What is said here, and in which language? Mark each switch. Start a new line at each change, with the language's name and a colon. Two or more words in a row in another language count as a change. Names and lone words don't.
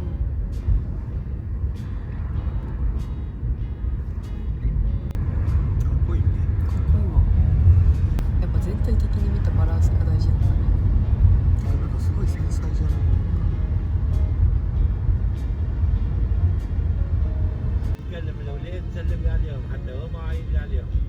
Japanese: かっこいいね。かっこいいわ。やっぱ全体的に見たバランスが大事なんだね。なんかすごい繊細じゃない。
Arabic: تكلم الاولاد سلم لي عليهم حتى هو ما عايد لي عليهم.